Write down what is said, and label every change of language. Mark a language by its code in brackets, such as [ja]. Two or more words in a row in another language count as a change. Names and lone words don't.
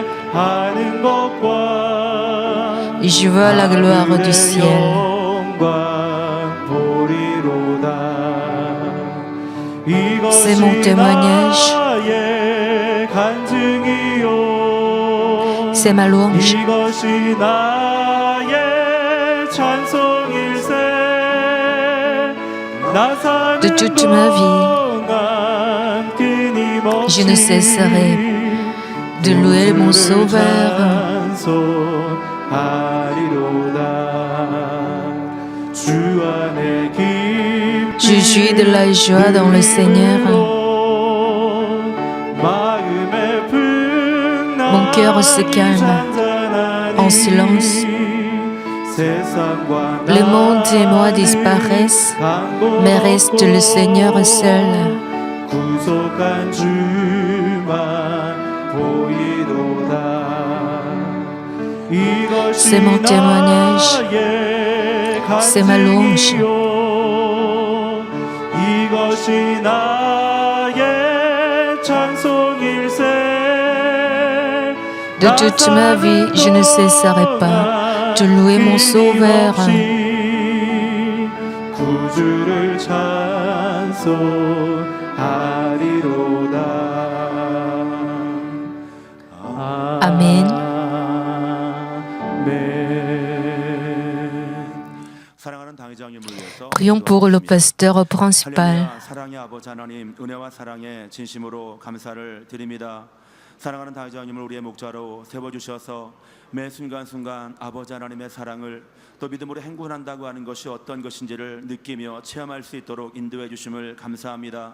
[fr] Je vois la gloire du ciel. C'est mon témoignage. C'est ma louange. [ko] 이것이 나의 찬송일세. 나 사는 [fr] De toute ma vie, [ko] 동안 끊임없이 [fr] je ne cesserai de louer mon Sauveur. [ko] 찬송하리로다. 주 안에 깊이 [fr] Je jouis de la joie dans le Seigneur. Mon cœur se calme en silence. Le monde et moi disparaissent, mais reste le Seigneur seul. C'est mon témoignage, c'est ma louange. [ko] 이것이 나의 찬송일세. [fr] De toute ma vie, je ne cesserai pas de louer mon Sauveur. [ko] 구주를 찬송하리로다. Amen. 사랑하는 당회장님을 위해서 [fr] Prions pour le pasteur principal. [ko] 할렐루야, 사랑의 아버지 하나님, 은혜와 사랑에 진심으로 감사를 드립니다. 사랑하는 당회장님을 우리의 목자로 세워주셔서 매 순간순간 아버지 하나님의 사랑을 또 믿음으로 행군한다고 하는 것이 어떤 것인지를 느끼며 체험할 수 있도록 인도해 주심을 감사합니다.